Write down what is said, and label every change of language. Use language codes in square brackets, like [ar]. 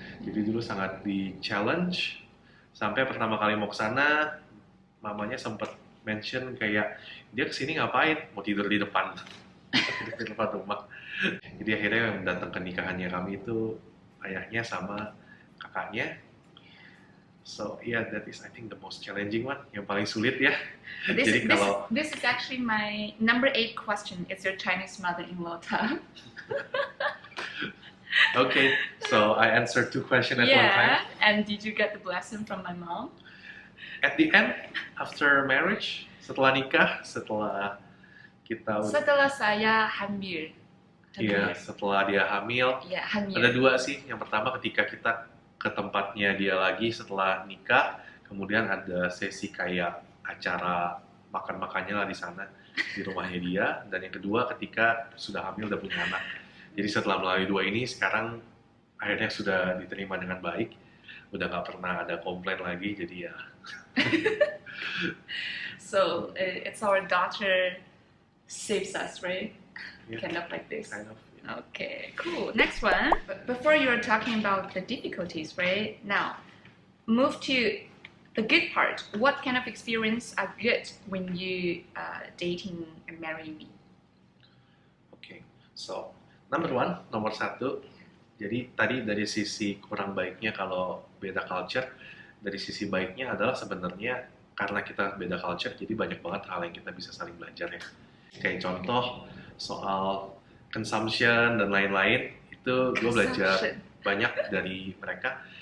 [id] Jadi dulu sangat di challenge sampai pertama kali mau ke sana, mamanya sempat mention kayak dia kesini ngapain? Mau tidur di depan, tidur di depan rumah. Jadi akhirnya yang datang ke nikahannya kami itu ayahnya sama kakaknya. [en] So yeah, that is I think the most challenging one, [id] yang paling sulit ya. Jadi kalau [en] this is actually my number 8 question. Is your Chinese mother-in-law tough? okay, so I answered 2 questions at one time. And did you get the blessing from my mom? At the end, after marriage, [id] setelah nikah, setelah kita Setelah saya hamil. Iya, setelah dia hamil. Iya, hamil. Ada 2 sih. Yang pertama ketika kita ke tempatnya dia lagi setelah nikah, kemudian ada sesi kayak acara makan-makannya lah di sana, di rumahnya dia. Dan yang kedua ketika sudah hamil dan punya anak. Jadi setelah melalui 2 ini, sekarang akhirnya sudah diterima dengan baik. Udah nggak pernah ada komplain lagi, jadi ya. [en] So, it's our daughter saves us, right? Yeah, kind of like this. Kind of. Okay, cool. Next one. Before you were talking about the difficulties, right? Now, move to the good part. What kind of experience are good when you dating and marrying me? [id] Okay, so nomor 1, nomor 1. Jadi tadi dari sisi kurang baiknya kalau beda culture, dari sisi baiknya adalah sebenarnya karena kita beda culture, jadi banyak banget hal yang kita bisa saling belajar ya. Kayak contoh soal consumption dan lain-lain, itu gue belajar banyak dari mereka.